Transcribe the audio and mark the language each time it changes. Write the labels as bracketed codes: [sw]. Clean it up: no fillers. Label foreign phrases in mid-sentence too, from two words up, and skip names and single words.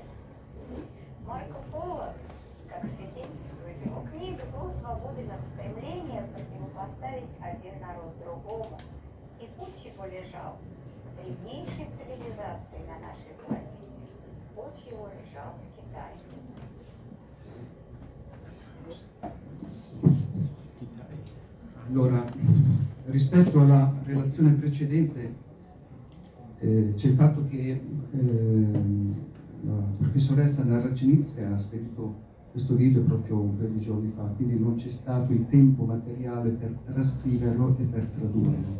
[ru] Марко Поло, как свидетельствует его книга, был свободен от стремления противопоставить один народ другому, и путь его лежал к древнейшей цивилизации на нашей планете. Путь его лежал в Китае. [it] Allora, rispetto alla relazione precedente c'è il fatto che la professoressa Narracinizia ha spedito questo video proprio un paio di giorni fa, quindi non c'è stato il tempo materiale per trascriverlo e per tradurlo.